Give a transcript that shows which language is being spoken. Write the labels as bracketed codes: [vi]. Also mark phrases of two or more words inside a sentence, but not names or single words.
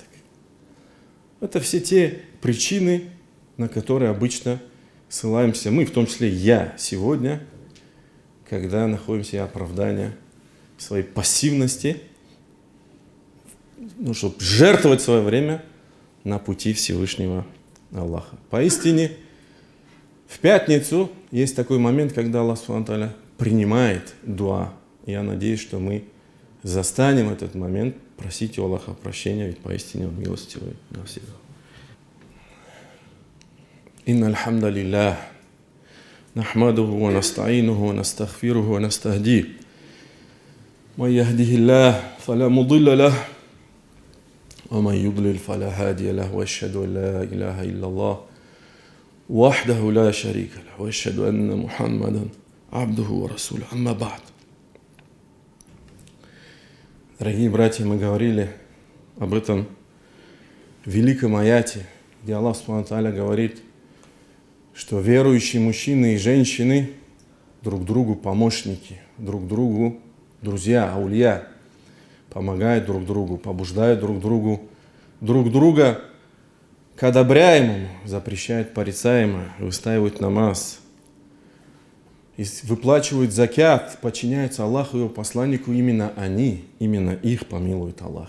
[ru] Это все те причины, на которые обычно ссылаемся мы, в том числе я сегодня, когда находим себе оправдание своей пассивности, чтобы жертвовать свое время на пути Всевышнего Аллаха. Поистине, в пятницу есть такой момент, когда Аллах [ar] سبحانه وتعالى [ru] принимает дуа. Я надеюсь, что мы застанем этот момент, просите у Аллаха прощения, ведь поистине Он милостивый на всех. [ar] إن الحمد لله نحمده ونستعينه ونستغفره ونستهدي. من يهده الله فلا مضل له ومن يضلل فلا هادي له وأشهد أن لا إله إلا الله وحده لا شريك له وأشهد أن محمدا عبده ورسوله أما بعد. [ru] Дорогие братья, мы говорили об этом великом аяте, где Аллах [ar] سبحانه وتعالى [ru] говорит, что верующие мужчины и женщины друг другу помощники, друг другу друзья, аулия, помогают друг другу, побуждают друг друга к одобряемому, запрещают порицаемое, выстаивают намаз, и выплачивают закят, подчиняются Аллаху и Его посланнику, именно они, именно их помилует Аллах.